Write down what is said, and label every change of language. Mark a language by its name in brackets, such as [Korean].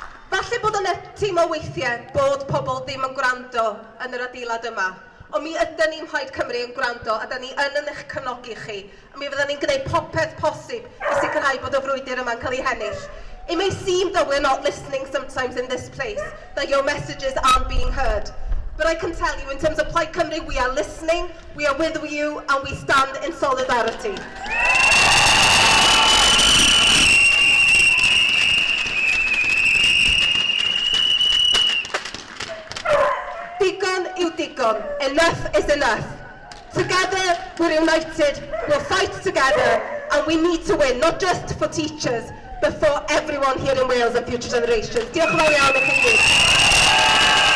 [Welsh] Falle bod yna teimlo weithiau bod pobl ddim yn gwrando yn yr adeilad yma. Ond mi ydyn ni'n Rhaid Cymru yn gwrando, a da ni yn eich cefnogi chi. A mi fydden ni'n gwneud popeth posib i sicrhau bod y frwydr yma'n cael ei hennill. [English] It may seem that we're not listening sometimes in this place, that your messages aren't being heard. But I can tell you, in terms of Plaid Cymru, we are listening, we are with you, and we stand in solidarity. [Welsh] Digon yw digon. [English] Enough is enough. Together, we're united, we'll fight together, and we need to win, not just for teachers, but for everyone here in Wales and future generations. [Welsh] Diolch yn fawr iawn i chi gyd.